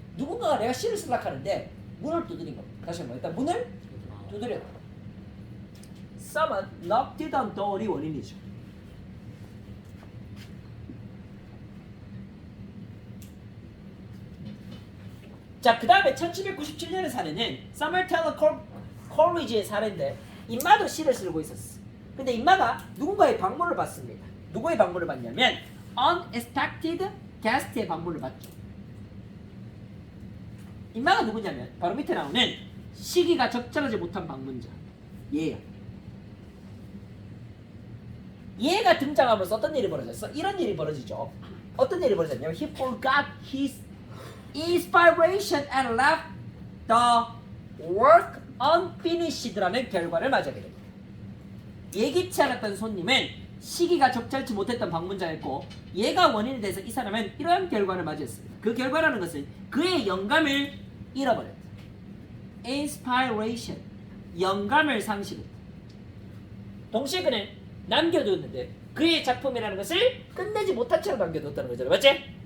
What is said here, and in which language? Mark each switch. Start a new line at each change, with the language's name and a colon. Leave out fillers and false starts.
Korean: 누군가가 내가 시를 쓰려고 하는데 문을 두드린 겁니다. 다시 한번 일단 문을 두드렸다.
English: Someone knocked on the door이
Korean: 원인이죠. 자, 그 다음에 1797년의 사례는 사멜 테일러 컬리지의 사례인데 임마도 시를 쓰고 있었어. 근데 임마가 누군가의 방문을 받습니다. 누구의 방문을 받냐면
English: unexpected guest
Korean: 의 방문을 받죠. 임마가 누구냐면 바로 밑에 나오는 시기가 적절하지 못한 방문자 얘야. 얘가 등장하면서 어떤 일이 벌어졌어? 이런 일이 벌어지죠. 어떤 일이 벌어졌냐면
English: he forgot his inspiration and left the work unfinished
Korean: 라는 결과를 맞이하게 됩니다. 예기치 않았던 손님은 시기가 적절치 못했던 방문자였고 얘가 원인이 돼서 이 사람은 이러한 결과를 맞이했습니다. 그 결과라는 것은 그의 영감을 잃어버렸다. inspiration, 영감을 상실했다. 동시에 그는 남겨두었는데 그의 작품이라는 것을 끝내지 못한 채로 남겨뒀다는 거잖아. 맞지?